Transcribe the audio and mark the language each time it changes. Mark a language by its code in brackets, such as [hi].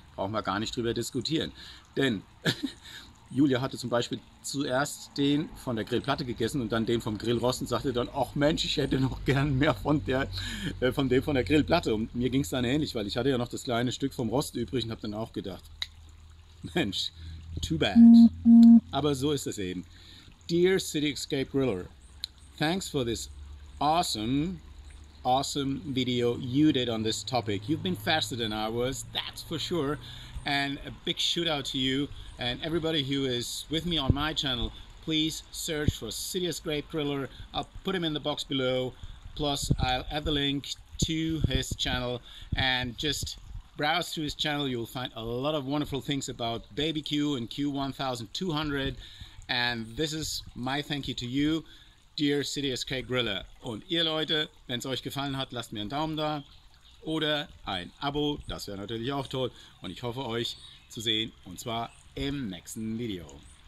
[de] Brauchen wir gar nicht drüber diskutieren. Denn Julia hatte zum Beispiel zuerst den von der Grillplatte gegessen und dann den vom Grillrost und sagte dann, ach Mensch, ich hätte noch gern mehr von dem von der Grillplatte. Und mir ging es dann ähnlich, weil ich hatte ja noch das kleine Stück vom Rost übrig und habe dann auch gedacht, Mensch, [en] too bad. [de] Aber so ist es eben. [en] Dear City Escape Griller, thanks for this awesome video you did on this topic. You've been faster than I was, that's for sure. And a big shout out to you and everybody who is with me on my channel. Please search for City Escape Griller. I'll put him in the box below. Plus I'll add the link to his channel and just browse through his channel. You'll find a lot of wonderful things about BBQ and Q1200. And this is my thank you to you, dear City Escape Griller. [de] Und ihr Leute, wenn es euch gefallen hat, lasst mir einen Daumen da oder ein Abo, das wäre natürlich auch toll. Und ich hoffe euch zu sehen und zwar im nächsten Video.